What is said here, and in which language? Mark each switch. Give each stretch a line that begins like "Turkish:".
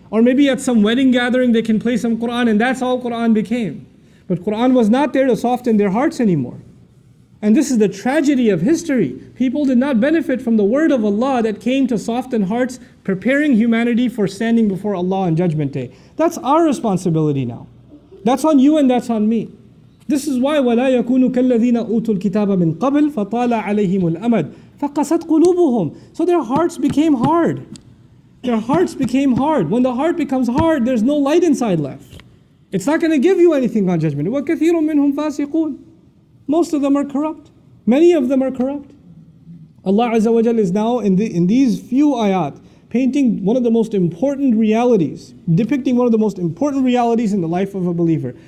English: Or maybe at some wedding gathering they can play some Quran, and that's all Quran became. But Quran was not there to soften their hearts anymore. And this is the tragedy of history. People did not benefit from the word of Allah that came to soften hearts, preparing humanity for standing before Allah on Judgment Day. That's our responsibility now. That's on you and that's on me. This is why
Arabic: وَلَا يَكُونُ كَالَّذِينَ أُوتُوا الْكِتَابَ مِنْ قَبْلِ فَطَالَ عَلَيْهِمُ الْأَمَدُ فَقَسَتْ قُلُوبُهُم.
English: So their hearts became hard. Their hearts became hard. When the heart becomes hard, there's no light inside left. It's not going to give you anything on Judgment.
Arabic: وَكَثِيرٌ مِّنْهُمْ فَاسِقُونَ.
English: Most of them are corrupt. Many of them are corrupt. Allah Azza wa Jal is now in these few ayat painting one of the most important realities, depicting one of the most important realities in the life of a believer.